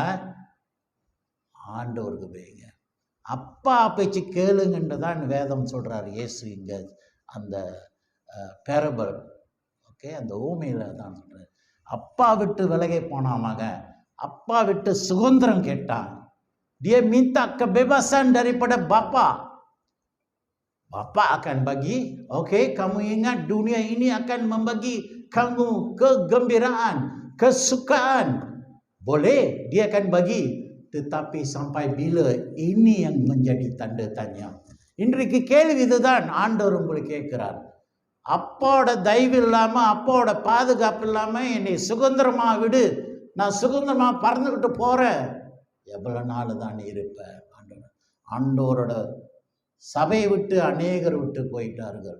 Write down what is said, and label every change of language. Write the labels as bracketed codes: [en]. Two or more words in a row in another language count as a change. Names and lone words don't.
[ta] ஆண்டவருக்கு போய்ங்க, அப்பா பேச்சு கேளுங்கன்றதான் வேதம் சொல்கிறார் இயேசு இங்கே அந்த பேரபல். ஓகே, அந்த ஊமையில் தான் சொல்கிறார். அப்பா விட்டு விலகி போனான் மகன், அப்பா விட்டு சுதந்திரம் கேட்டான். [ms] Dia minta kebebasan daripada bapa. Bapa akan bagi. Okey, kamu ingat dunia ini akan membagi kamu kegembiraan, kesukaan. Boleh, dia akan bagi. Tetapi sampai bila? Ini yang menjadi tanda tanya. [ta] இன்றைக்கு கேள்வி இதுதான் ஆண்டவர் உங்களுக்கு கேட்கிறார். அப்பாவோட தயவு இல்லாமல், அப்பாவோட பாதுகாப்பு இல்லாமல் என்னை சுதந்திரமாக விடு, நான் சுதந்திரமாக பறந்துக்கிட்டு போகிறேன். எவ்வளோ நாள் தான் இருப்ப? ஆண்டவரோட சபையை விட்டு அநேகர் விட்டு போயிட்டார்கள்.